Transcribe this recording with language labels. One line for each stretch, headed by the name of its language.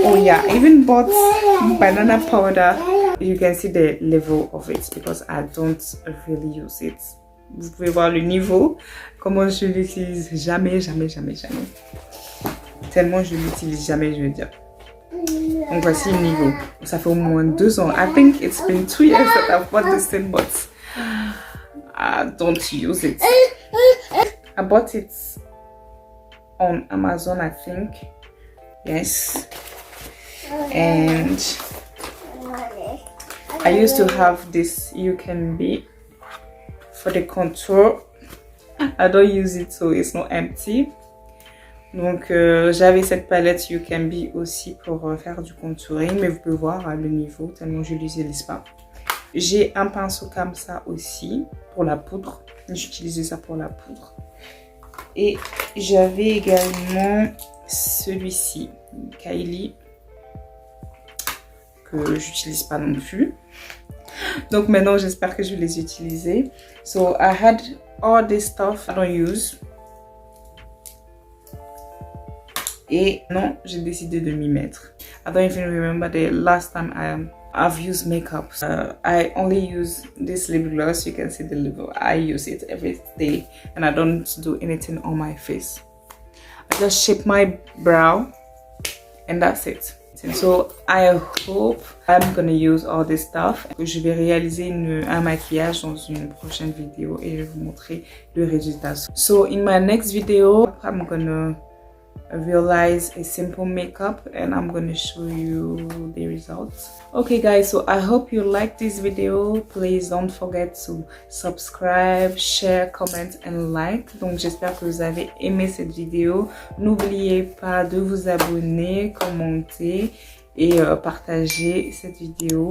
English: Oh yeah, I even bought banana powder. You can see the level of it because I don't really use it.
French: Vous pouvez voir le niveau, comment je l'utilise jamais. Tellement je l'utilise jamais, je veux dire. Donc voici le niveau. Ça fait au moins 2 ans.
English: I think it's been 2 years that I've bought this thing, but I don't use it. I bought it on Amazon, I think. Yes. And I used to have this You Can Be for the contour. I don't use it, so it's not empty.
French: Donc j'avais cette palette You Can Be aussi pour faire du contouring, mais vous pouvez voir le niveau tellement je l'utilise pas. J'ai un pinceau comme ça aussi pour la poudre, j'utilisais ça pour la poudre. Et j'avais également celui-ci, Kylie, que j'utilise pas non plus. Donc maintenant j'espère que je vais les utiliser.
English: So I had all this stuff I don't use.
French: Et non, j'ai décidé de m'y mettre.
English: I don't even remember the last time I've used makeup. I only use this lip gloss. You can see the lip gloss. I use it every day and I don't do anything on my face. I just shape my brow and that's it. So I hope I'm gonna use all this stuff.
French: Je vais réaliser un maquillage dans une prochaine vidéo et je vais vous montrer le résultat.
English: So in my next video, I'm gonna realize a simple makeup and I'm gonna show you the results. Okay guys, so I hope you liked this video. Please don't forget to subscribe, share, comment and like.
French: Donc j'espère que vous avez aimé cette vidéo. N'oubliez pas de vous abonner, commenter et partager cette vidéo.